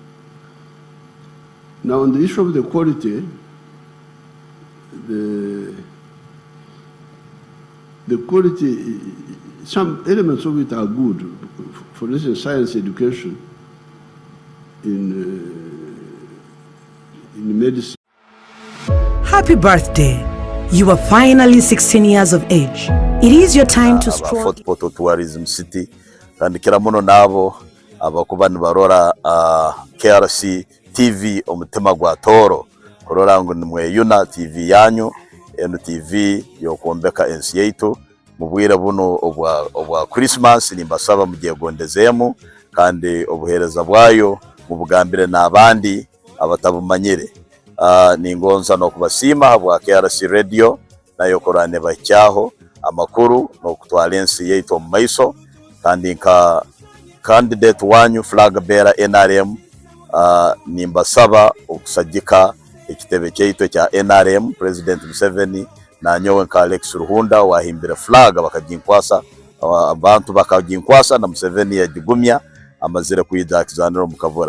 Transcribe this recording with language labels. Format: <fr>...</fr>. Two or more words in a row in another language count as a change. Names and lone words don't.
<en>Now on the issue of the quality, the quality, some elements of it are good. For instance, science education in medicine. Happy birthday. You are finally 16 years of age. It is your time to stroll. Fort Portal Tourism City.</en> <ttj>Kandi kila muno nabo abakuba nibarora KRC TV omutima gwa toro. Korora ngo nimweyuna TV yanyu, eno TV yokuombeka ensi yaitu. Mubwire buno obwa Christmas nimbasaba mugiye gondezemu, kandi obuhereza bwayo mubugambire n'abandi abatabumanyire. Ningonza no kubasima bwa KRC Radio nayo korane bacyaho amakuru no kutwala ensi yaitu mu maiso, kandi nka candidate wanyu</ttj> <en>flag bearer</en> <ttj>NRM nimbasaba okusajika ekitebe cyaitu cya NRM President Museveni na nyowe nka Alex Ruhunda wahimbira flag bakajinkwasa, abantu bakajinkwasa na Museveni yagigumya amazire kuyidakizanira mu kavura.</ttj>